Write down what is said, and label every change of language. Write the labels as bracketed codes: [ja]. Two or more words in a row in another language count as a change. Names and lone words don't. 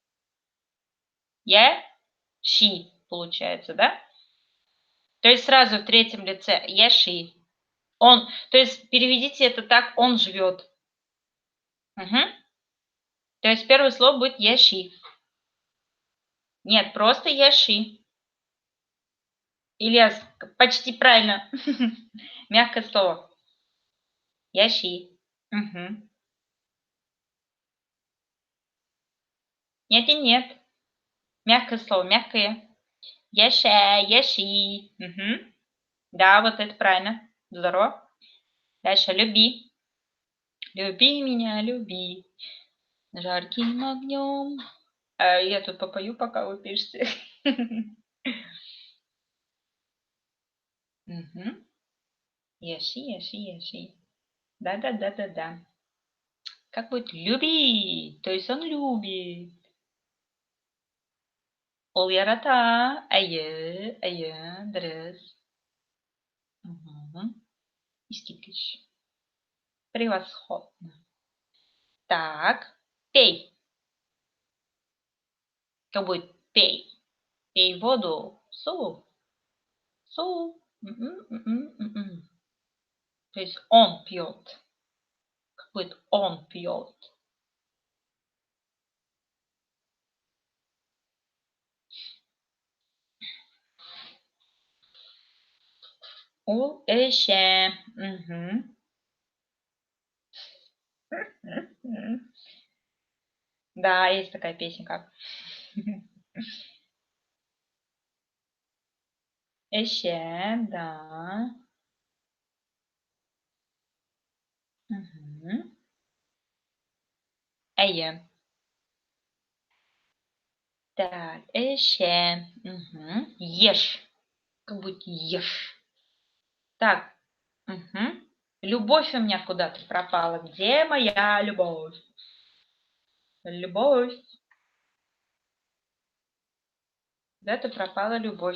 [ru] Яши, получается, да? То есть сразу в третьем лице яши. Он, то есть переведите это так, он живет. Угу. То есть первое слово будет яши. Нет, просто яши. Ильяс, почти правильно. Мягкое слово. Яши. Угу. Нет и нет. Мягкое слово, мягкое. [tt] Яша, яши. [ru] Угу. Да, вот это правильно. Здорово. Дальше люби. Люби меня, люби. Жарким огнем. Я тут попою, пока вы пишете. [tt] Яши, яши, яши. [ru] Да. Как будет люби? То есть он любит. [tt] Ол ярата. Айе, дрес. Искитлиш. [ru] Превосходно. Так, пей. Как будет пей? Пей воду. Су. То есть он пьет. Как будет он пьет? [tt] Ул эше. [ru] Да, есть такая песенка. Эше, да. Эйе. Так, эше. Ешь. Как будет ешь. Так. Любовь у меня куда-то пропала. Где моя любовь? Любовь. Куда-то пропала любовь.